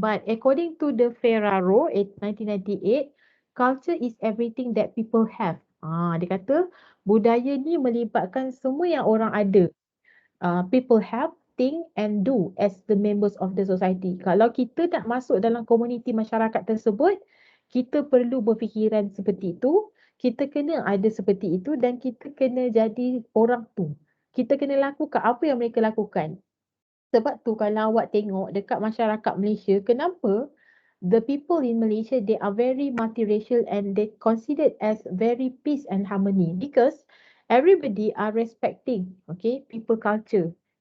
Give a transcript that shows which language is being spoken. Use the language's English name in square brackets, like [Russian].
[English] But according to the Ferraro 1998, culture is everything that people have. [Malay] Dia kata budaya ni melibatkan semua yang orang ada. [English] People have, think and do as the members of the society. [Malay] Kalau kita nak masuk dalam komuniti masyarakat tersebut, kita perlu berfikiran seperti itu, kita kena ada seperti itu dan kita kena jadi orang tu. Kita kena lakukan apa yang mereka lakukan. Sebab tu kalau awak tengok dekat masyarakat Malaysia, kenapa [English] the people in Malaysia, they are very multiracial and they considered as very peace and harmony because everybody are respecting, okay, people culture.